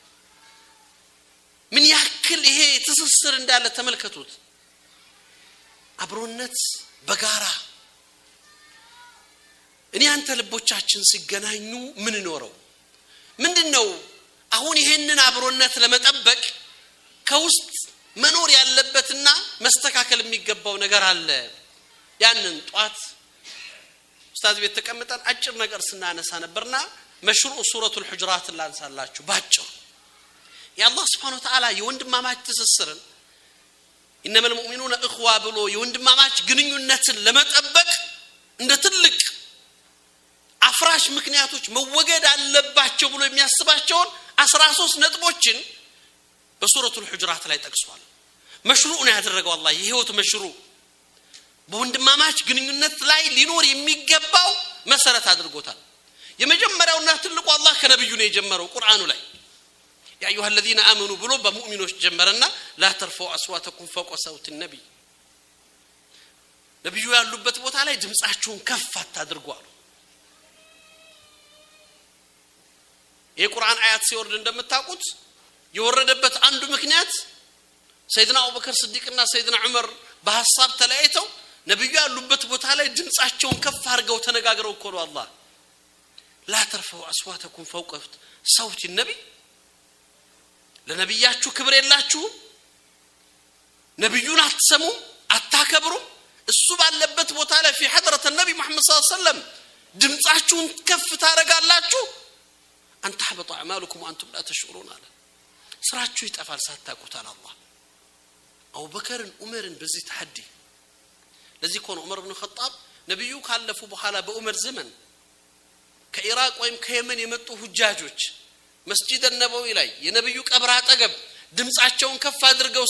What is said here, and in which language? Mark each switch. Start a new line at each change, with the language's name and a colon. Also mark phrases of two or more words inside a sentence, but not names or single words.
Amharic: ምን ያክል ይሄ ትስስር እንዳለ ተመልከቱት አብሮነት በጋራ እኔ አንተ ልቦቻችን ሲገናኙ ምን ኖረው ምንድነው አሁን ይሄንን አብሮነት ለመጠበቅ ከውስጥ መኖር ያለበትና መስተካከል የሚገባው ነገር አለ ያንን ጧት ኡስታዝ ቤት ተቀምጠን አጭር ነገር ስናነሳ ነበርና መሽሩዕ ሱረቱል ሁጁራት ላንሳላችሁ ባጭሩ የአላህ
Arabic: سبحانه وتعالى
Amharic: የወንድማማች ትስስርን
Arabic: إنما المؤمنون إخوة
Amharic: ብሎ የወንድማማች ግንኙነትን ለመጠበቅ እንደ ትልቅ አፍራሽ ምክንያቶች መወገድ አለባቸው ብሎ የሚያስባቸውን 13 ነጥቦችን በሱረቱል ሁጁራት ላይ ጠቅሷል መሽሩዕ ነው ያደረገው አላህ የህይወት መሽሩዕ በወንድማማች ግንኙነት ላይ ሊኖር የሚገባው መሰረት አድርጎታል የመጀመሪያውና ትልቁ አላህ ከነብዩ ነው የጀመረው ቁርአኑ ላይ
Arabic: يا أيها الذين آمنوا
Amharic: ብሎ በሙእሚኖች ጀመረና
Arabic: لا ترفعوا أصواتكم فوق صوت النبي
Amharic: ነብዩ ያሉበት ቦታ ላይ ድምጻችሁን ከፍ አታድርጉ አሉ የቁርአን አያት ሲወርድ እንደምታውቁት የወረደበት አንዱ ምክንያት ሰይድና አቡበከር ስዲቅና ሰይድና ዑመር በሐሳብ ተለያይተው ነብዩ ያሉበት ቦታ ላይ ድምጻቸውን ከፍ አድርገው ተነጋግረው እኮ ነው አላህ
Arabic: لا ترفعوا أصواتكم فوق صوت النبي
Amharic: ለነብያችሁ ክብር የላችሁ ነብዩን አትሰሙ አታከብሩ እሱ ባለበት ቦታ ላይ
Arabic: في حضرة النبي محمد صلى الله عليه وسلم
Amharic: ድምጻችሁን ከፍ ታረጋላችሁ
Arabic: أن تحبط أعمالكم وأنتم لا تشعرون على
Amharic: ስራችሁ ይጠፋል ሳታውቁት አላህ አቡ በከርን ዑመርን በዚህ ተሐዲ ለዚህ ኮን ዑመር ኢብኑ ኸጣብ ነብዩ ካለፉ በኋላ በዑመር ዘመን ከኢራቅ ወይም ከየመን የመጡ ሁጃጆች
Arabic: مسجد النبوي
Amharic: ላይ የነብዩ ቀብር አጠገብ ድምጻቸውን ከፍ አድርገው